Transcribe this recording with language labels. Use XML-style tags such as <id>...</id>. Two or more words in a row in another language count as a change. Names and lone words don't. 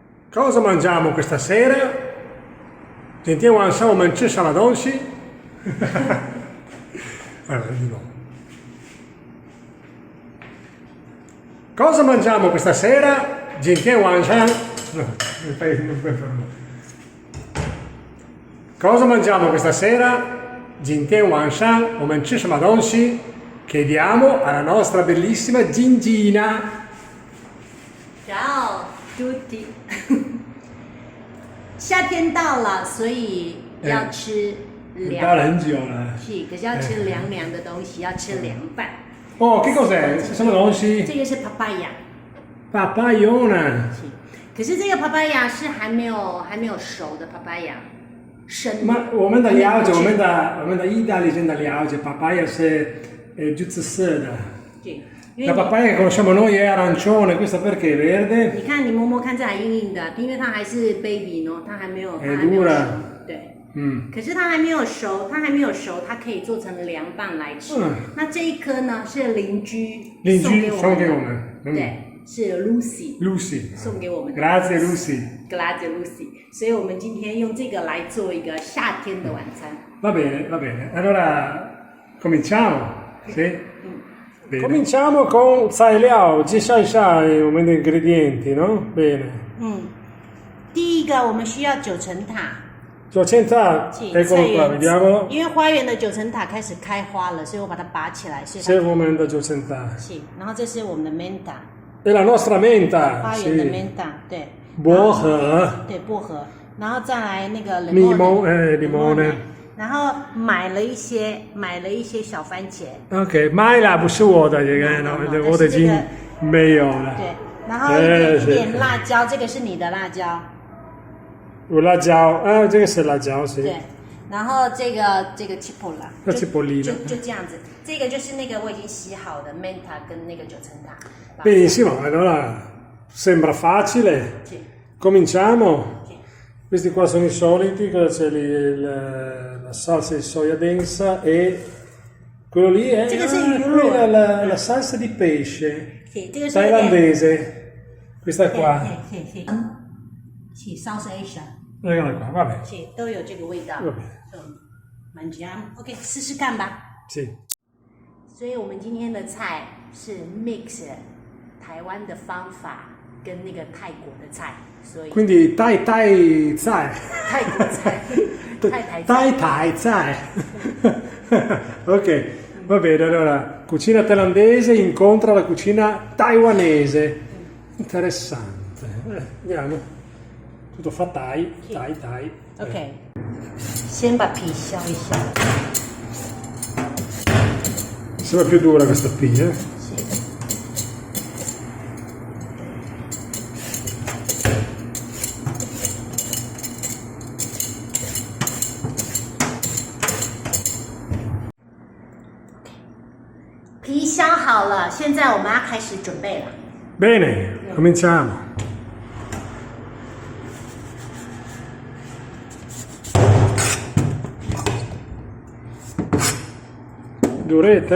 <it>Cosa mangiamo questa sera?</it> <zh>今天晚上我们吃什么东西？</zh> <it>di nuovo. Cosa mangiamo questa sera?</it> <zh>今天晚上</zh> <it>Cosa mangiamo questa sera?</it> <zh>今天晚上我们吃什么东西？</zh> <it>Chiediamo alla nostra bellissima Gingina. Ciao tutti.</it> <zh>夏天到了，所以要吃凉。到了很久了。是，可是要吃凉凉的东西，要吃凉拌。</zh> <it>Oh, che cos'è? Sono dolci?</it> <zh>这个是 papaya。 Papayona。是，可是这个 papaya 是还没有熟的 papaya。生。 Ma 我们的了解，我们的意大利人的了解 ，papaya 是giusto色的。对。</zh> <it>La papaya che conosciamo noi è arancione, questa perché è verde?</it> <zh>你看，你摸摸看，这还硬硬的，因为它还是 baby 呢，它还没有熟。对。可是它还没有熟，它可以做成凉拌来吃。那这一颗呢是邻居送给我们。对，是 Lucy 送给我们的。</zh> <it>Grazie Lucy。</it> <zh>所以我们今天用这个来做一个夏天的晚餐。</zh> <it>Va bene. Allora cominciamo. Sì? Cominciamo con 材料，介绍一下我们的 ingredienti, no? Bene.</it> <zh>第一个我们需要九层塔。</zh> <it>九层塔 ，eccolo qua, vediamo.</it> <zh>因为花园的九层塔开始开花了，所以我把它拔起来。是我们的九层塔。是，然后这是我们的 menta。</zh> <it>è la nostra menta。</it> <zh>花园的 menta， 对。薄荷。对，薄荷。然后再来那个 limone。然后买了一些小番茄。 OK， 买了不是我的，我的已经没有了。对，然后一点辣椒，这个是你的辣椒。有辣椒，这个是辣椒，是。对，然后这个 cipolla， 就这样子。这个就是那个我已经洗好的 menta 跟那个九层塔。</zh> <it>Benissimo, allora sembra facile. Sì. Cominciamo. Questi qua sono i soliti, c'è la salsa di soia densa e quello lì è la salsa di pesce thailandese. Questa qua. Sì, salsa Asia. Eccola qua, vabbè. Sì,</it> <zh>都有这个味道。mangiamo. OK， 试试看吧。</zh> <it>Sì.</it> <zh>所以我们今天的菜是 mix 台湾的方法跟那个泰国的菜。</zh> <it>Quindi Thai菜，</it> <zh>泰国菜，</zh> <it>Thai菜 Ok, va bene, allora, cucina thailandese incontra la cucina taiwanese. Interessante. Andiamo. Tutto fa Thai.</it> <zh>OK， 先把皮削一下。</zh> <it>Sembra più dura questa P,</it> <zh>皮削好了，现在我们要开始准备了。</zh> <it>Bene, cominciamo. Duretta,</it>